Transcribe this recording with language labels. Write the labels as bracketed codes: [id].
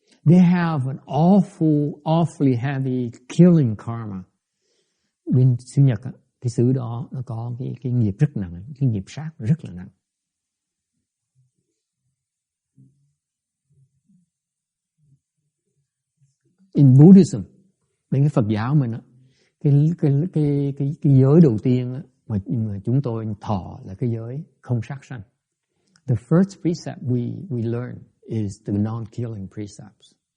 [en] They have an awfully heavy killing karma. [vi] Bên xứ Nhật á, cái xứ đó nó có cái nghiệp rất nặng, cái nghiệp sát rất là nặng. [en] In Buddhism, [vi] bên cái Phật giáo mình á, cái giới đầu tiên á, mà chúng tôi thọ là cái giới không sát sanh. [en] The first precept we learn is the non-killing precepts.